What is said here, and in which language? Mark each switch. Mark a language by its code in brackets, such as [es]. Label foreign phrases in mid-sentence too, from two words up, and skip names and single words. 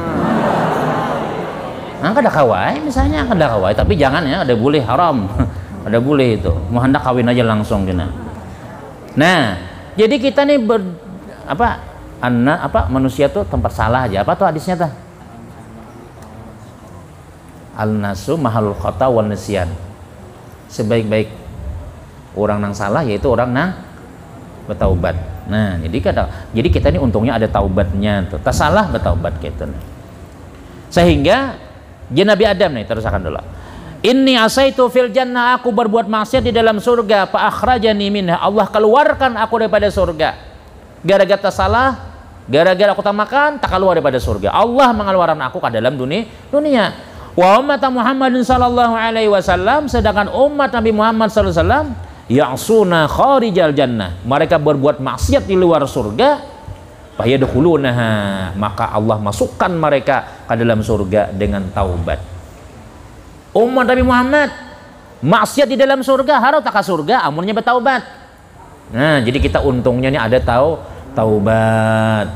[bjn] Nah, kada kawai misalnya kada kawai tapi jangan ya ada boleh haram. Ada boleh itu. Mau hendak kawin aja langsung kena. Nah, jadi kita nih manusia tuh tempat salah aja. Apa tuh hadisnya tah? [ar] الناس محل الخطأ والنسيان. [bjn] Sebaik-baik orang nang salah yaitu orang nang bertaubat. Nah, jadi kita ini untungnya ada taubatnya tuh. Tak salah bertaubat gitu. Sehingga Nabi Adam nih terusakan dulu. [ar] إني عصيت في الجنة, [bjn] aku berbuat maksiat di dalam surga, [ar] فأخرجني منها, [bjn] Allah keluarkan aku daripada surga. Gara-gara salah, gara-gara aku tak makan, tak keluar daripada surga. Allah mengeluarkan aku ke dalam dunia. [ar] وأمة محمد صلى الله عليه وسلم, [bjn] sedangkan umat Nabi Muhammad [ar] صلى الله عليه وسلم يعصون خارج الجنة, [bjn] mereka berbuat maksiat di luar surga, fayadkhulunaha, maka Allah masukkan mereka ke dalam surga dengan taubat. Umat Nabi Muhammad maksiat di dalam surga, harus tak ke surga amunnya bertaubat. Nah, jadi kita untungnya nih ada taubat.